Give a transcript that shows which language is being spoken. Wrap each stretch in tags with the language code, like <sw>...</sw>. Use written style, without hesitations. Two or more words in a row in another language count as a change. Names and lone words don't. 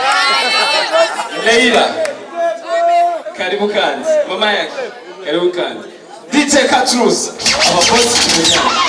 <rn>Leila karibu kandi</rn> <sw>mama yake karibu</sw> <rn>kandi DJ Katrus aba boss tumenyane</rn>